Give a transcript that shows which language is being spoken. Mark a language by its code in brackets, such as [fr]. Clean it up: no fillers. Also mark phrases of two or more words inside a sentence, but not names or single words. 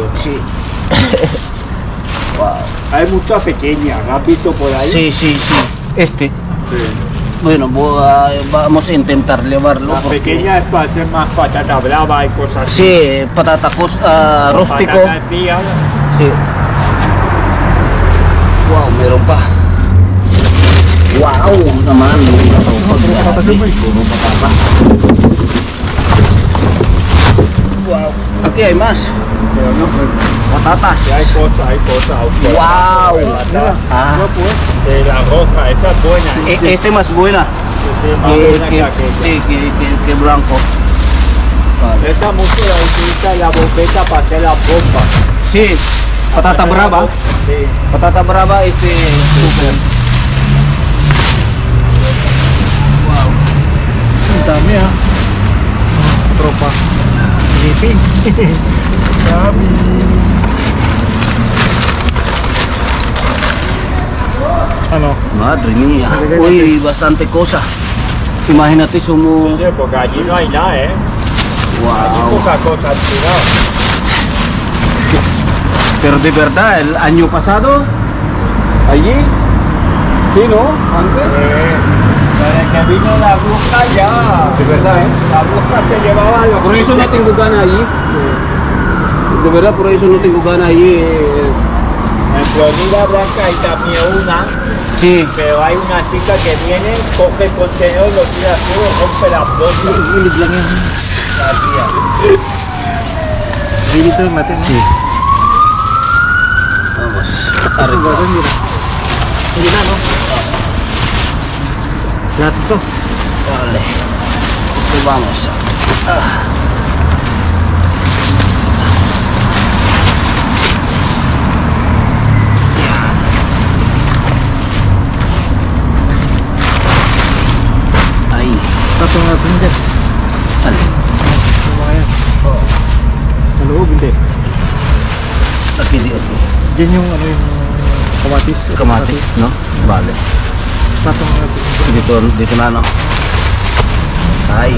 [es] Sí. Wow. Hay muchas pequeñas, ¿la has visto por ahí? Sí. Este. Sí. Bueno, vamos a intentar llevarlo. Las porque- pequeñas es para hacer más patata brava y cosas así. Sí, patata rústico. Patatas frías. Sí. [tl] Wow, meron pa. Wow, naman. Puro patatas. Wow. [es] Aquí hay más. Pero no, pues, Patatas. sí, hay cosas. Wow. Patata. Ah, La roja, esa es buena. ¿eh? este más buena. Sí, más buena que aquella. Sí, que blanco. Vale. Esa mucho la utiliza en la bombeta para hacer las bombas. Sí, patata Hacer la brava. bomba, Sí. Patata brava, super. Wow. [tl] Ang dami ah. Tropa. Sleeping. Dami. Ano? [es] Madre mía. Uy, bastante cosa. Imagínate, somos... Sí, porque allí no hay nada, ¿eh? Allí Wow. poca cosa han tirado. Pero de verdad, el año pasado, allí, sí, ¿no? Antes. Desde que vino la bruja ya. De verdad, ¿eh? La bruja se llevaba los Por eso no tengo gana allí. De verdad, por eso no tengo gana allí. En Florida Blanca hay también una, Sí. pero hay una chica que viene, coge el contenedor, lo tira todo, rompe las bombas. [tl] Gilid lang yan. [es] La tía. [tl] Dito natin. [es] Sí. Vamos. Arriba. [tl] Hindi na, no? Lahat ito. [es] Vale. Vamos. Ahí. [tl] Tatong natin dyan. [es] Vale. [tl] Yung mga yan. Sa loob, hindi. [es] Aquí, aquí. [tl] Yan yung ano yung kamatis. Kamatis, no? Vale. Tatong natin. Dito na, no? Ay.